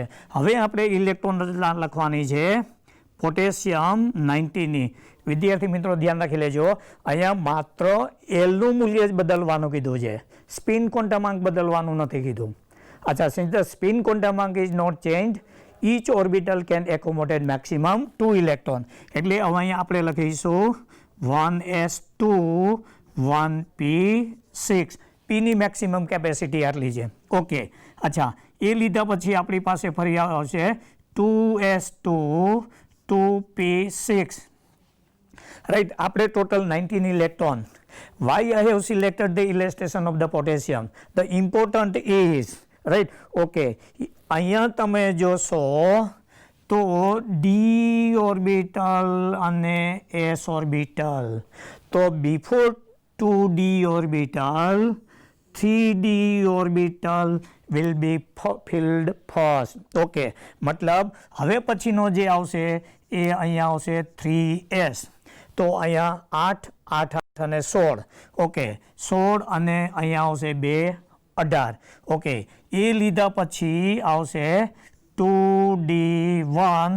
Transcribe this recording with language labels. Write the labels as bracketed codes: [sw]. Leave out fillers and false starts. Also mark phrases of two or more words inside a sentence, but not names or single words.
[gu] હવે આપણે ઇલેક્ટ્રોન રચના લખવાની છે પોટેશિયમ 90ની. વિદ્યાર્થી મિત્રો ધ્યાન રાખી લેજો, અહીંયા માત્ર એલનું મૂલ્ય જ બદલવાનું કીધું છે, સ્પિન ક્વોન્ટમાંક બદલવાનું નથી કીધું. [en] અચ્છા, since the spin ક્વોન્ટમાંક is not change, each orbital can accommodate maximum 2 electron. [gu] એટલે હવે અહીંયા આપણે લખીશું 1s2, 1p6. p ની [en] maximum capacity [gu] આટલી છે. ઓકે, અચ્છા, એ લીધા પછી આપણી પાસે ફરી આવશે 2s2, 2p6. રાઈટ, આપણે ટોટલ 19 ઇલેક્ટ્રોન. [en] Why I have selected the illustration of the potassium? The important is, right, okay, [gu] અહીંયા તમે જોશો તો [en] d orbital અને s orbital, તો before 2d orbital 3d orbital will be filled first. [gu] ઓકે, મતલબ હવે પછીનો જે આવશે એ અહીંયા આવશે 3s. તો અહીંયા 8, 8, 8 અને 16. ઓકે, 16 અને અહીંયા આવશે 2, 18. ઓકે, એ લીધા પછી આવશે 2d1.